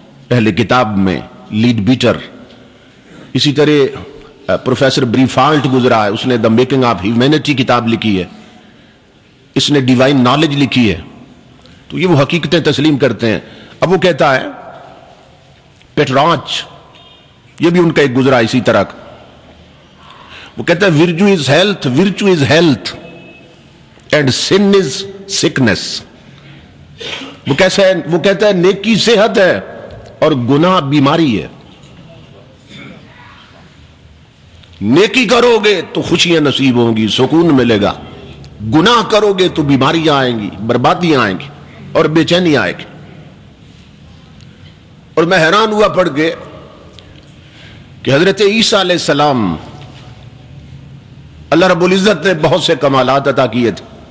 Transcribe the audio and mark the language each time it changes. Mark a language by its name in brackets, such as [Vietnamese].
[Urdu] اہل کتاب میں، لیڈ بیٹر۔ اسی طرح پروفیسر بریفالٹ گزرا ہے، اس نے دا میکنگ آف ہیومینٹی کتاب لکھی ہے، اس نے ڈیوائن نالج لکھی ہے۔ تو یہ وہ حقیقتیں تسلیم کرتے ہیں۔ اب وہ کہتا ہے پیٹراچ، یہ بھی ان کا ایک گزرا اسی طرح کا، وہ کہتا ہے [English] Virtue is health, virtue is health and sin is sickness. [Urdu] وہ کہتا ہے نیکی صحت ہے اور گناہ بیماری ہے. نیکی کرو گے تو خوشیاں نصیب ہوں گی، سکون ملے گا. گناہ کرو گے تو بیماریاں آئیں گی، بربادیاں آئیں گی اور بے چینی آئے گی. اور میں حیران ہوا پڑھ کے کہ حضرت عیسیٰ علیہ السلام اللہ رب العزت نے بہت سے کمالات عطا کیے تھے.